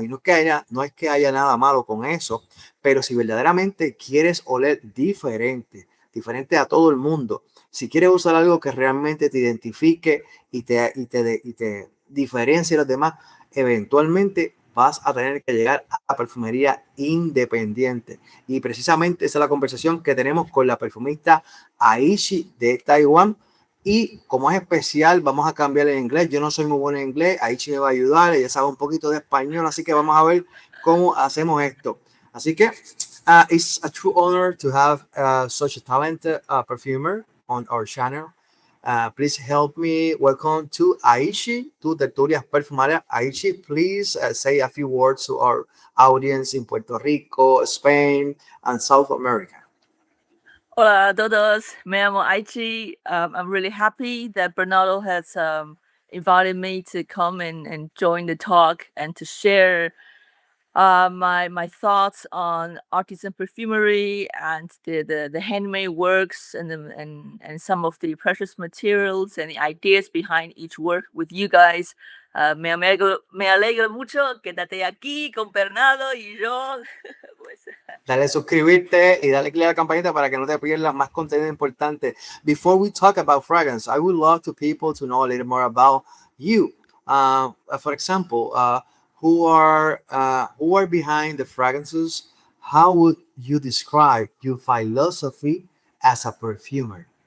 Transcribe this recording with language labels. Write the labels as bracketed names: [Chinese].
[Spanish] Y no es que haya nada malo con eso, pero si verdaderamente quieres oler diferente a todo el mundo, si quieres usar algo que realmente te identifique y te diferencie de los demás, eventualmente vas a tener que llegar a perfumería independiente. Y precisamente esa es la conversación que tenemos con la perfumista Aichi de Taiwán. Y como es especial, vamos a cambiar el inglés. Yo no soy muy bueno en inglés. Aichi me va a ayudar. Ella sabe un poquito de español. Así que vamos a ver cómo hacemos esto. Así que [English] it's a true honor to have such a talented perfumer on our channel. Please help me welcome to Aichi, to Tertulias Perfumadas. Aichi, please say a few words to our audience in Puerto Rico, Spain, and South America. [Spanish] Hola a todos, me llamo Aichi. [English] I'm really happy that Bernardo has invited me to come and join the talk and to share my thoughts on artisan perfumery and the handmade works and some of the precious materials and the ideas behind each work with you guys. [Spanish] Me alegro mucho que esté aquí con Bernardo y yo. Pues, Dale suscribirte y dale click a la campanita para que no te pierdas más contenido importante. [English] Before we talk about fragrance, I would love to people to know a little more about you. For example, who are behind the fragrances? How would you describe your philosophy as a perfumer?